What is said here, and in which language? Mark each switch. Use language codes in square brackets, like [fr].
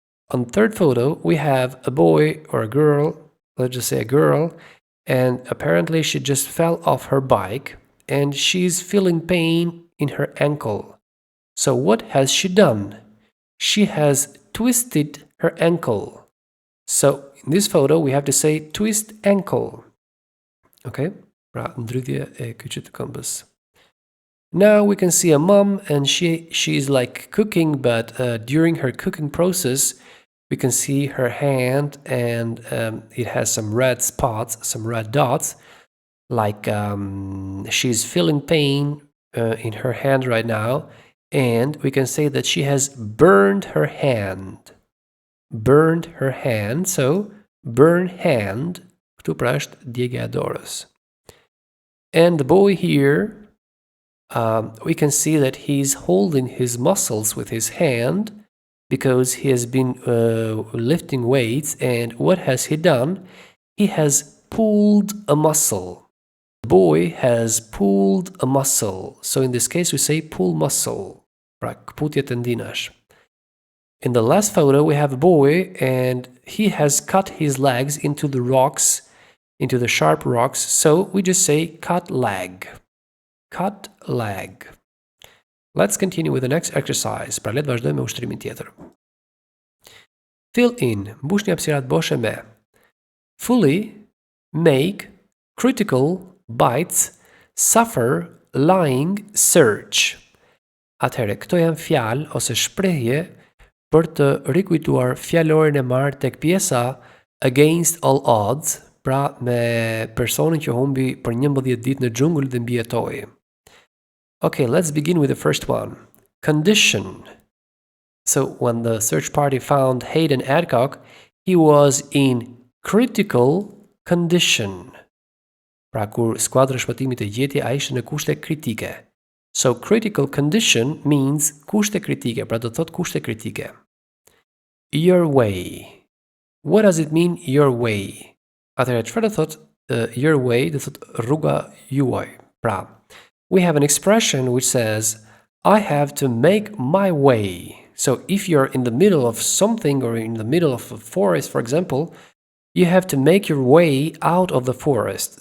[en] On the third photo, we have a boy or a girl, let's just say a girl, and apparently she just fell off her bike and she's feeling pain in her ankle. So what has she done? She has twisted her ankle. So in this photo, we have to say twist ankle. Okay? [sq] Pra, ndrydhje e kyçit të këmbës. [en] Now we can see a mom and she's like cooking, but during her cooking process, we can see her hand and it has some red spots, some red dots, like she's feeling pain in her hand right now, and we can say that she has burned her hand. Burned her hand, so burn hand, [sq] këtu pra është djegja e dorës. [en] And the boy here, we can see that he's holding his muscles with his hand because he has been lifting weights, and what has he done? He has pulled a muscle. The boy has pulled a muscle. So in this case we say pull muscle. [sq] Pra kputje tendinash. [en] In the last photo we have a boy and he has cut his legs into the rocks, into the sharp rocks. So we just say cut leg. Cut leg. Let's continue with the next exercise. [sq] Pra le të vazhdojmë me ushtrimin tjetër. [en] Fill in. [sq] Mbushni hapësirat boshe me fully, make, critical, bites, suffer, lying, search. Atëherë, këto janë fjalë ose shprehje për të rikujtuar fjalorin e marrë tek pjesa [en] against all odds, [sq] pra me personin që humbi për 11 ditë në xhungull dhe mbijetoi. [en] Okay, let's begin with the first one. Condition. So when the search party found Hayden Adcock, he was in critical condition. [sq] Pra kur skuadra shpëtimit e gjeti, ai ishte në kushte kritike. [en] So critical condition means [sq] kushte kritike, pra do thot kushte kritike. [en] Your way. What does it mean, your way? [sq] Atëherë, çfarë do thot [en] your way? [sq] Do thot rruga juaj. Pra, [en] we have an expression which says, I have to make my way. So if you're in the middle of something or in the middle of a forest, for example, you have to make your way out of the forest.